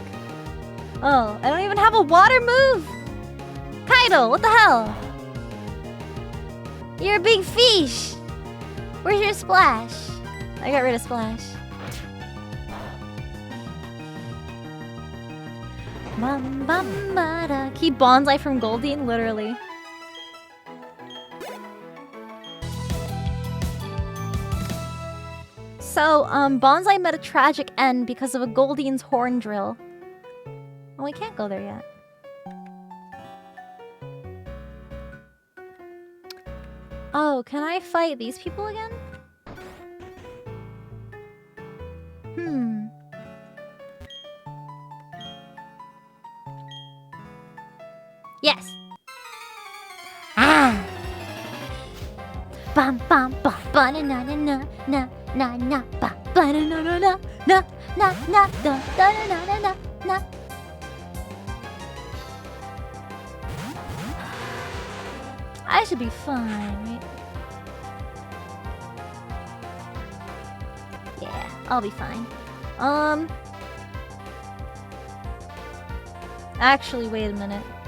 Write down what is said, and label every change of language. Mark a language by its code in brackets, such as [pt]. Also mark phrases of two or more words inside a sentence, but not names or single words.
[en] Oh, I don't even have a water move! Kaido, what the hell? You're a big fish! Where's your splash? I got rid of splash. Bum, bum, ba-da. Keep Bonsai from Goldeen? Literally. So, Bonsai met a tragic end because of a Goldeen's horn drill. Oh, we can't go there yet. Oh, can I fight these people again? Yes! Ah! Bum bum bum ba na na na na na na ba ba na na na na na na na da da na na na na. I should be fine, right? Yeah, I'll be fine. Actually, wait a minute.